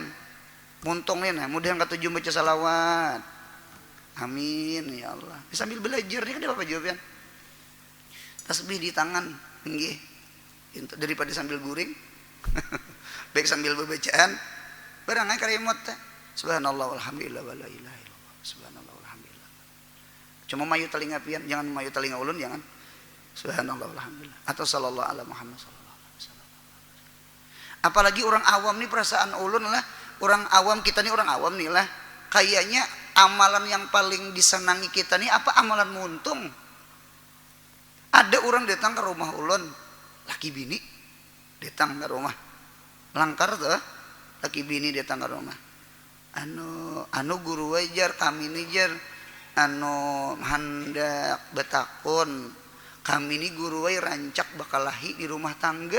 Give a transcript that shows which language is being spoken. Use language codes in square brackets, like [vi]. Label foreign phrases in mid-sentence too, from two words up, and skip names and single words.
[bjn] Muntung nih, nah mudah katujuh baca salawat. [ar] آمين يا الله. [bjn] Sambil belajar nih kan apa jawaban? Tasbih di tangan, nggih. Daripada sambil guring. Baik sambil bebacaan. Barang aja kalimat teh. [ar] سبحان الله والحمد لله ولا إله إلا الله. سبحان الله والحمد لله. [bjn] Cuma mayu telinga pian, jangan mayu telinga ulun, jangan. [ar] سبحان الله والحمد لله. Atau صلى الله على محمد صلى الله. [bjn] Apalagi orang awam nih, perasaan ulun lah, orang awam kita nih, orang awam nih lah, kayaknya amalan yang paling disenangi kita nih apa? Amalan muntung. Ada orang datang ke rumah ulun, laki bini datang ke rumah, langkar tuh laki bini datang ke rumah, anu guru wajar kami nih jar, hendak betakun kami ini guru wae rancak bakalahi di rumah tangga.